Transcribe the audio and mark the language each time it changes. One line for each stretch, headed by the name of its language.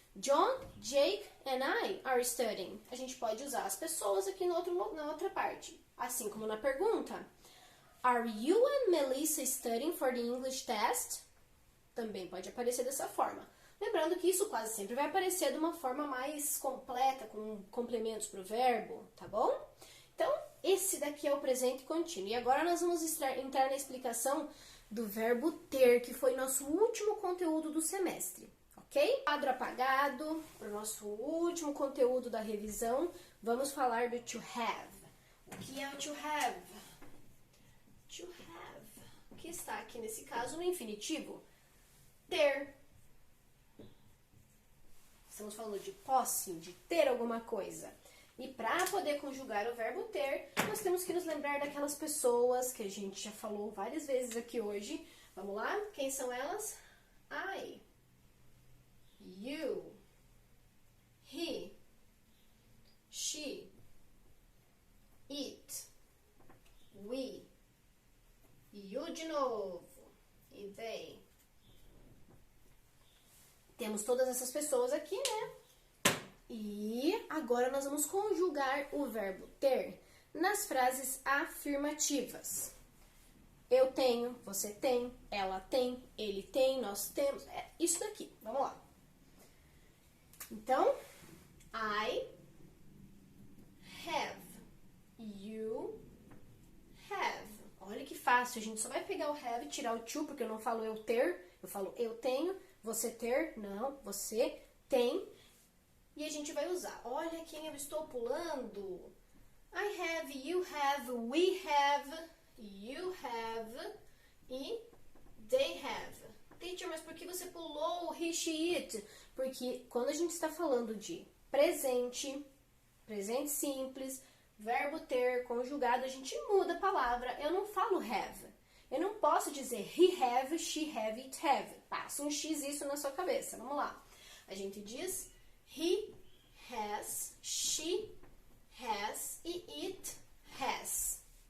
English: John, Jake and I are studying.
Portuguese: A gente pode usar as pessoas aqui na outra parte. Assim como na pergunta.
English: Are you and Melissa studying for the English test?
Portuguese: Também pode aparecer dessa forma. Lembrando que isso quase sempre vai aparecer de uma forma mais completa, com complementos para o verbo, tá bom? Então, esse daqui é o presente contínuo. E agora nós vamos entrar na explicação do verbo ter, que foi nosso último conteúdo do semestre. Ok? Quadro apagado, para o nosso último conteúdo da revisão, vamos falar do to have. O que é o to have? To have, que está aqui nesse caso no infinitivo, ter. Estamos falando de posse, de ter alguma coisa. E para poder conjugar o verbo ter, nós temos que nos lembrar daquelas pessoas que a gente já falou várias vezes aqui hoje. Vamos lá? Quem são elas?
English: I, you, he, she, it, we, you de novo e they.
Portuguese: Temos todas essas pessoas aqui, né? E agora nós vamos conjugar o verbo ter nas frases afirmativas. Eu tenho, você tem, ela tem, ele tem, nós temos. É isso daqui. Vamos lá. Então,
English: I have. You have.
Portuguese: Olha que fácil. A gente só vai pegar o have e tirar o to, porque eu não falo eu ter. Eu falo eu tenho. Você ter. Não. Você tem. E a gente vai usar. Olha quem eu estou pulando.
English: I have, you have, we have, you have e they have.
Portuguese: Teacher, mas por que você pulou o he, she, it? Porque quando a gente está falando de presente, presente simples, verbo ter, conjugado, a gente muda a palavra. Eu não falo have. Eu não posso dizer
English: he have, she have, it have.
Portuguese: Passa um x isso na sua cabeça. Vamos lá. A gente diz
English: he has, she has e it has.